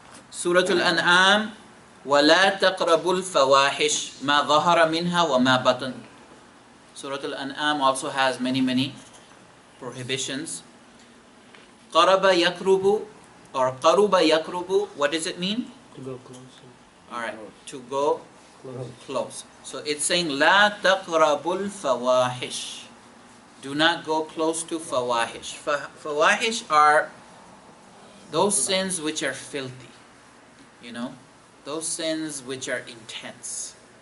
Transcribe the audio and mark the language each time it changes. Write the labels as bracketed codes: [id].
[ar] Surah Al-An'am. وَلَا تَقْرَبُوا الْفَوَاحِشِ مَا ظَهَرَ مِنْهَا وَمَا بَطَنَ. [en] Surah Al-An'am also has many prohibitions. [ar] قَرَبَ يَقْرُبُ or قَرُبَ يَقْرُبُ. [en] What does it mean? To go closer. Alright. To go Close. close. So it's saying [ar] لا تقربوا الفواحش. [en] Do not go close to fawahish. Fawahish are those sins which are filthy. You know, those sins which are intense.